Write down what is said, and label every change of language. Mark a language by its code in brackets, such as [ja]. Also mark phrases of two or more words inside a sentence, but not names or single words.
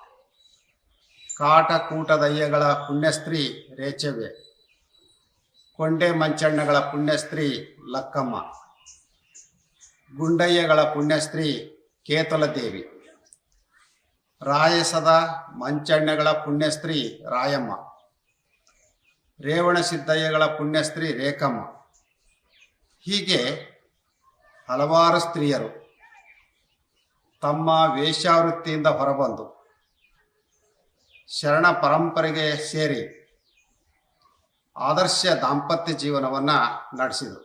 [kn] ಕಾಟಕೂಟದಯ್ಯಗಳ ಪುಣ್ಯಸ್ತ್ರೀ ರೇಚವ್ವೆ, ಕೊಂಡೆ ಮಂಚಣ್ಣಗಳ ಪುಣ್ಯಸ್ತ್ರೀ ಲಕ್ಕಮ್ಮ, ಗುಂಡಯ್ಯಗಳ ಪುಣ್ಯಸ್ತ್ರೀ ಕೇತಲದೇವಿ, ರಾಯಸದ ಮಂಚಣ್ಣಗಳ ಪುಣ್ಯಸ್ತ್ರೀ ರಾಯಮ್ಮ, ರೇವಣಸಿದ್ದಯ್ಯಗಳ ಪುಣ್ಯಸ್ತ್ರೀ ರೇಖಮ್ಮ. ಹೀಗೆ ಹಲವಾರು ಸ್ತ್ರೀಯರು ತಮ್ಮ ವೇಶ್ಯಾವೃತ್ತಿಯಿಂದ ಹೊರಬಂದು ಶರಣ ಪರಂಪರೆಗೆ ಸೇರಿ ಆದರ್ಶ ದಾಂಪತ್ಯ ಜೀವನವನ್ನು ನಡೆಸಿದರು.